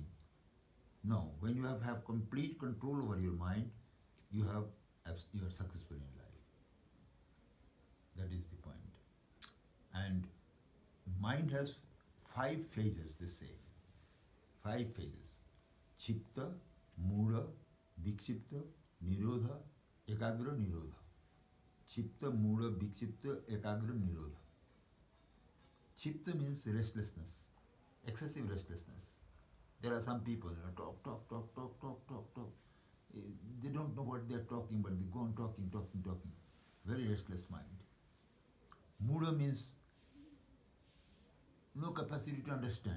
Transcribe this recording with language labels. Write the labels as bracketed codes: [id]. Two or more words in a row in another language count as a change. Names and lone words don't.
[en] No, when you have complete control over your mind, you are successful in life. That is the point. And mind has 5 phases, they say. 5 phases. [sa] चित्त, मूल, विक्षिप्त, निरोध, एकाग्र, निरोध. चित्त, मूल, विक्षिप्त, एकाग्र, निरोध. [en] Chitta means restlessness, excessive restlessness. There are some people, talk. They don't know what they are talking, but they go on talking. Very restless mind. Mula means no capacity to understand.